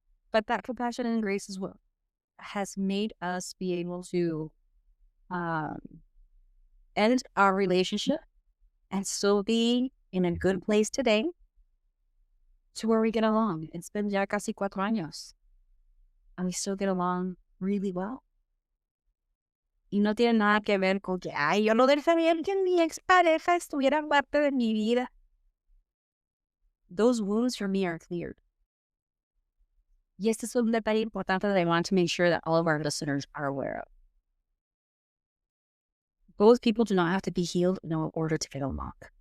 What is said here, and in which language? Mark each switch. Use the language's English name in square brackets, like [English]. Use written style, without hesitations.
[English] but that compassion and grace is what has made us be able to um, end our relationship and still be in a good place today to where we get along. It's been [Spanish] ya casi 4 años, [English] and we still get along really well. [Spanish] Y no tiene nada que ver con que, ay, yo no dejaría que mi expareja estuviera parte de mi vida. [English] Those wounds for me are cleared. [Spanish] Y este es un detalle importante [English] that I want to make sure that all of our listeners are aware of. Both people do not have to be healed in order to get along.